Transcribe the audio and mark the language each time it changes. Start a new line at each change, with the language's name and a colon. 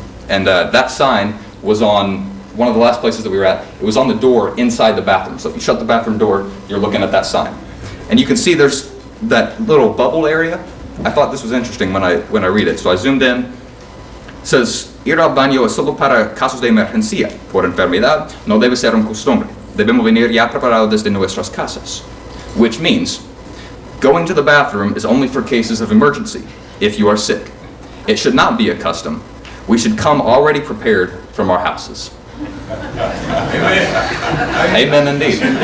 English: And that sign was on one of the last places that we were at. It was on the door inside the bathroom. So if you shut the bathroom door, you're looking at that sign. And you can see there's that little bubble area. I thought this was interesting when I read it. So I zoomed in. It says,
Spanish: "Ir al baño es solo para casos de emergencia. Por enfermedad no debe ser un costumbre. Debemos venir ya preparados desde nuestras casas."
English: Which means, going to the bathroom is only for cases of emergency, if you are sick. It should not be a custom. We should come already prepared from our houses. Amen. Amen indeed.